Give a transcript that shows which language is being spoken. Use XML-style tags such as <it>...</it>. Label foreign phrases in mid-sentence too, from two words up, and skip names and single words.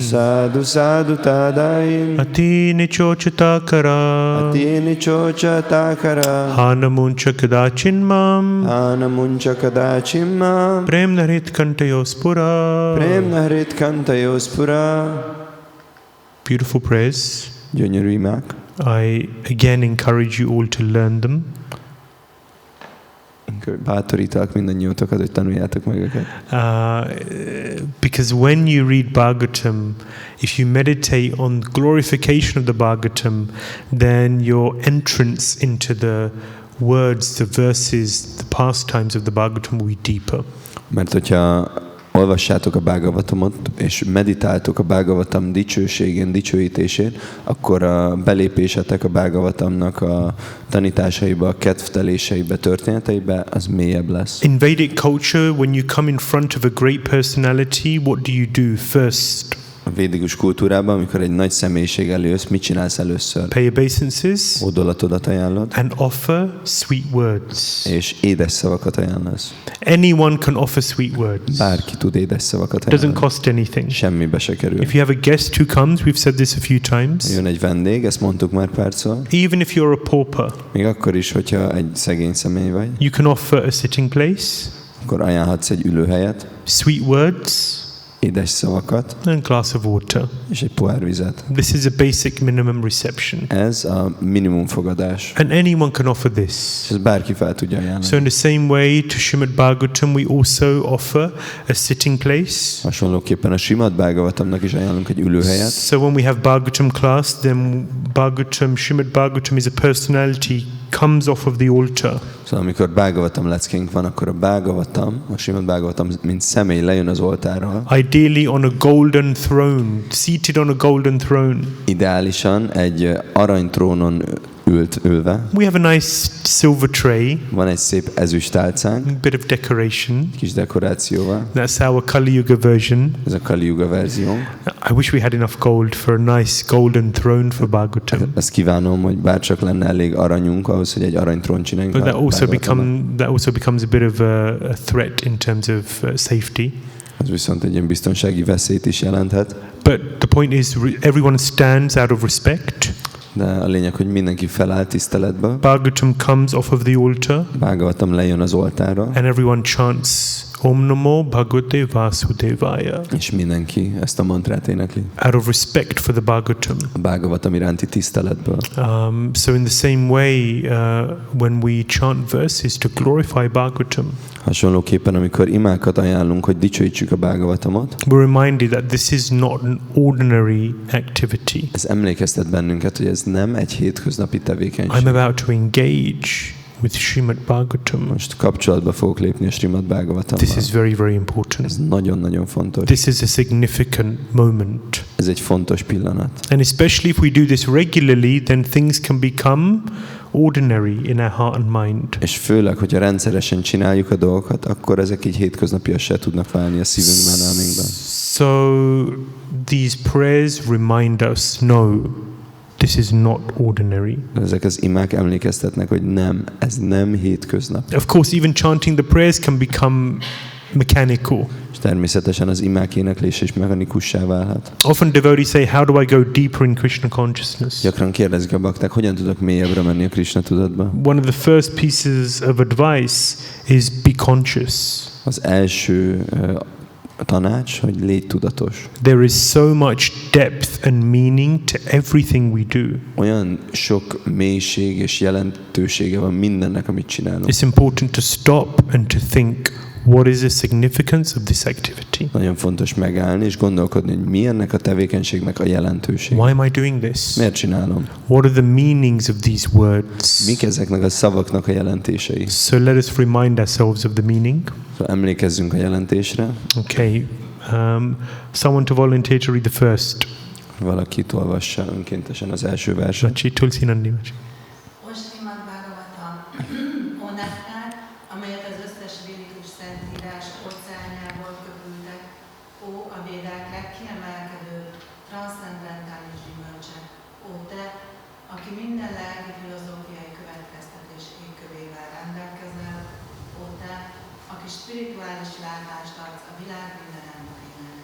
<sa>Sadhu Sadhu Tadayin Ati Nichochita Kara Ati Nichocha Takara Hanamuncha Kadachin Mam Anamuncha Kadachimma Prem Narit Kantayospura. Prem Narit Kantayospura.</sa> <en>Beautiful prayers.</en> <hu>Gyönyörű imák.</hu> <en>I again encourage you all to learn them.</en> <hu>Bátorítalak mindannyiótokat, hogy tanuljátok meg őket.</hu> <en>Because when you read Bhagavatam, if you meditate on glorification of the Bhagavatam, then your entrance into the words, the verses, the pastimes of the Bhagavatam will be deeper.</en> <hu>Mert hogyha olvassátok a Bhagavatamot, és meditáltok a Bhagavatam dicsőségén, dicsőítésén, akkor a belépésetek a Bhagavatamnak a tanításaiba, a kedvteléseibe, történeteibe, az mélyebb lesz.</hu> <en>In Vedic culture, when you come in front of a great personality, what do you do first?</en> <hu>A védikus kultúrában, amikor egy nagy személyiség előjössz, mit csinálsz először?</hu> <en>Pay obeisances</en> <hu>Odolatodat ajánlod,</hu> <en>and offer sweet words.</en> <hu>és édes szavakat ajánlasz.</hu> <en>Anyone can offer sweet words.</en> <hu>Bárki tud édes szavakat</hu> <en>It doesn't</en> <hu>ajánlani.</hu> <en>cost anything.</en> <hu>Semmibe se kerül.</hu> <en>If you have a guest who comes, we've said this a few times,</en> <hu>Jön egy vendég, ezt mondtuk már párszor,</hu> <en>even if you're a pauper,</en> <hu>még akkor is, hogyha egy szegény személy vagy,</hu> <en>you can offer a sitting place,</en> <hu>akkor ajánlhatsz egy ülőhelyet,</hu> <en>sweet words,</en> <hu>édes szavakat,</hu> <en>and a glass of water.</en> <hu>és egy pohár vizet.</hu> <en>This is a basic minimum reception.</en> <hu>Ez a minimum fogadás.</hu> <en>And anyone can offer this.</en> <hu>És ezt bárki fel tudja ajánlani.</hu> <en>So in the same way to Śrīmad-Bhāgavatam, we also offer a sitting place.</en> <hu>Hasonlóképpen a Śrīmad-Bhāgavatamnak is ajánlunk egy ülőhelyet.</hu> <en>So when we have Bhagavatam class, then Śrīmad-Bhāgavatam is a personality comes off of the altar.</en> <hu>Szóval amikor Bhāgavatam leckénk van, akkor a Śrīmad-Bhāgavatam, mint személy lejön az oltárról.</hu> <en>Ideally on a golden throne, seated on a golden throne.</en> <hu>Ideálisan egy aranytrónon ülve.</hu> <en>We have a nice silver tray,</en> <hu>Van egy szép ezüsttálcánk,</hu> <en>a bit of decoration.</en> <hu>kis dekorációval.</hu> <en>That's our Kali Yuga version.</en> <hu>Ez a Kali Yuga verzió.</hu> <en>I wish we had enough gold for a nice golden throne for Bhagavatam.</en> <hu>Ezt kívánom, hogy bárcsak lenne elég aranyunk ahhoz, hogy egy aranytrón csináljunk.</hu> <en>But</en> <hu>a Bhagavatamnak.</hu> <en>that also becomes a bit of a threat in terms of safety.</en> <hu>Ez viszont egy ilyen biztonsági veszélyt is jelenthet.</hu> <en>But the point is, everyone stands out of respect.</en> <hu>De a lényeg, hogy mindenki feláll tiszteletből.</hu> <en>Bhagavatam comes off of the altar,</en> <hu>Bhagavatam lejön az oltárra,</hu> <en>and everyone chants</en> <sa>Om Namo Bhagavate Vasudevaya.</sa> <hu>És mindenki ezt a mantrát énekli.</hu> <en>Out of respect for the Bhagavatam.</en> <hu>A Bhagavatam iránti tiszteletből.</hu> <en>So in the same way, when we chant verses to glorify Bhagavatam,</en> <hu>Hasonlóképpen, amikor imákat ajánlunk, hogy dicsőítsük a Bhagavatamot,</hu> <en>we're reminded that this is not an ordinary activity.</en> <hu>ez emlékeztet bennünket, hogy ez nem egy hétköznapi tevékenység.</hu> <en>I'm about to engage with Śrīmad-Bhāgavatam.</en> <hu>Most kapcsolatba fogok lépni a Śrīmad-Bhāgavatammal.</hu> <en>This is very, very important.</en> <hu>Ez nagyon-nagyon fontos.</hu> <en>This is a significant moment.</en> <hu>Ez egy fontos pillanat.</hu> <en>And especially if we do this regularly, then things can become ordinary in our heart and mind.</en> <hu>És főleg, hogyha rendszeresen csináljuk a dolgokat, akkor ezek így hétköznapias se tudnak válni a szívünkben, elménkben.</hu> <en>So these prayers remind us, no, this is not ordinary.</en> <hu>Ezek az imák emlékeztetnek, hogy nem, ez nem hétköznap.</hu> <en>Of course, even chanting the prayers can become mechanical.</en> <hu>És természetesen az imák éneklése is mechanikussá válhat.</hu> <en>Often devotees say, how do I go deeper in Krishna consciousness?</en> <hu>Gyakran kérdezik a bakták, hogyan tudok mélyebbre menni a Krishna tudatba?</hu> <en>One of the first pieces of advice is be conscious.</en> <hu>Az első tanács, hogy légy tudatos.</hu> <en>There is so much depth and meaning to everything we do.</en> <hu>Olyan sok mélység és jelentősége van mindennek, amit csinálunk.</hu> <en>It's important to stop and to think, what is the significance of this activity?</en> <hu>Nagyon fontos megállni és gondolkodni, hogy mi ennek a tevékenységnek a jelentősége.</hu> <en>Why am I doing this?</en> <hu>Miért csinálom?</hu> <en>What are the meanings of these words?</en> <hu>Mik ezeknek a szavaknak a jelentései?</hu> <en>So let us remind ourselves of the meaning.</en> <hu>Szóval emlékezzünk a jelentésre.</hu> <en>Okay. Someone to volunteer to read the first.</en> <hu>Valakit olvassa önkéntesen az első verset. Machi, Tulsi Nandi, Machi. O Śrīmad-Bhāgavatam, o nektár, amelyet az összes védikus szentírás óceánjából köpültek, ó a védák legkiemelkedőbb, transzcendentális gyümölcse, ó te, aki minden lelki filozófiai következtetés égkövével rendelkezel, ó te, aki spirituális látást adsz a világ minden emberének.</hu>